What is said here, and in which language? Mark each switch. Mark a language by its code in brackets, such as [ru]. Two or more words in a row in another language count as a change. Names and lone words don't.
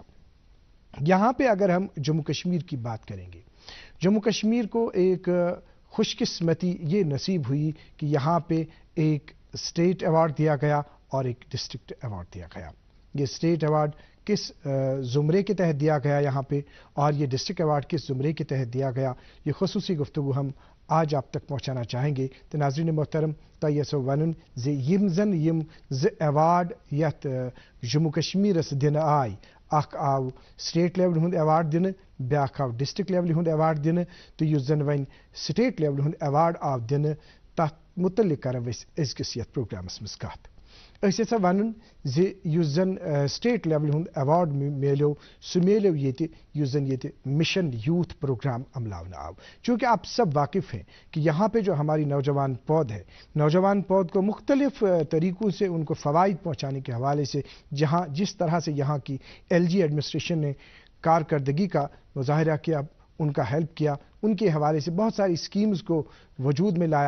[hi] यहाँ पे अगर हम जम्मू कश्मीर की बात करेंगे, जम्मू कश्मीर को एक खुशकिस्मती ये नसीब हुई कि यहाँ पे एक [en] state award [hi] दिया गया और एक [en] district award [hi] दिया गया। ये [en] state award [hi] किस जुमरे के तहत दिया गया यहाँ पे और ये [en] district award [hi] किस जुमरे के तहत दिया गया, ये खुसूसी गुफ्तगू हम आज आप तक पहुँचाना चाहेंगे। तो नाज़रीन मोहतरम [ks] तयस वन ज यम जन यम ज अवार्ड यथ जम्मू कश्मीरस दिन आय, अख आव [en] state level [ks] हुंद अवार्ड दिन, ब्याख आव [en] district level [ks] हुंद अवार्ड दिन, तो युस जन वन [en] state level [ks] हुंद अवार्ड आव दिन तथ मुतल्लिक करन अजकिस यथ प्रोग्रामस मज कथ। अस यछा वनुन ज युस जन [en] state level [ks] हुंद अवार्ड मिलो सह मिलो ये युस जन ये मिशन यूथ प्रोग्राम अमलावन आव। [hi] चूँकि आप सब वाकिफ हैं कि यहाँ पे जो हमारी नौजवान पौध है, नौजवान पौध को मुख्तलिफ तरीक़ों से उनको फ़वाइद पहुँचाने के हवाले से जहाँ जिस तरह से यहाँ की [en] LG administration [hi] ने कारकर्दगी का मुजाहरा किया, उनका हेल्प किया, उनके हवाले से बहुत सारी स्कीम्स को वजूद में लाया।